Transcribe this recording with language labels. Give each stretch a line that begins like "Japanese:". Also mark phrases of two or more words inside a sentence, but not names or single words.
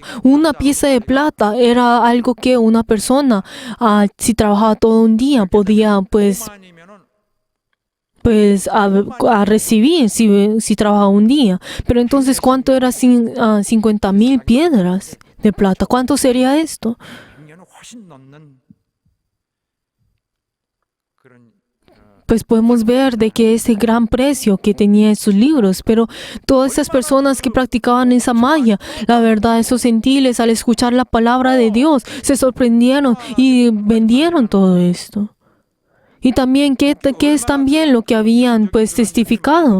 Spanish: Una pieza de plata era algo que una persona, si trabajaba todo un día, podía, a recibir si trabajaba un día. Pero entonces, ¿cuánto era 50,000 piedras de plata? ¿Cuánto sería esto?
Korean: 100년은 훨씬 넘는 그런
Spanish: Podemos ver de que ese gran precio que tenía esos libros, pero todas esas personas que practicaban esa magia, la verdad, esos gentiles al escuchar la palabra de Dios, se sorprendieron y vendieron todo esto. Y también, ¿qué es también lo que habían testificado?